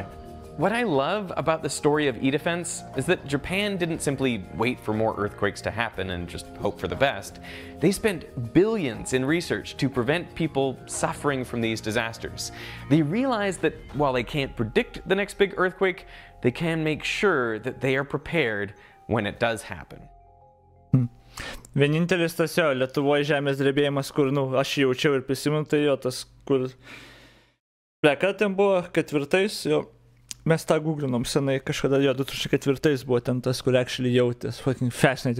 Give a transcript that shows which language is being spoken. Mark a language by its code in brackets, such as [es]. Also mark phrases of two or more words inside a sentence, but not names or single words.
[en] What I love about the story of E-Defense is that Japan didn't simply wait for more earthquakes to happen and just hope for the best. They spent billions in research to prevent people suffering from these disasters. They realized that while they can't predict the next big earthquake, they can make sure that they are prepared when it does happen. [lt] Vienintelis tas jo, Lietuvoje žemės drebėjimas, kur, aš jaučiau ir prisimenu, tai jo, tas, kur... Ką ten buvo, 4, jo. Mes tą googlinom senai, kažkada jo 2004 buvo ten tas, kur actually jautės. [en] Fucking fascinating.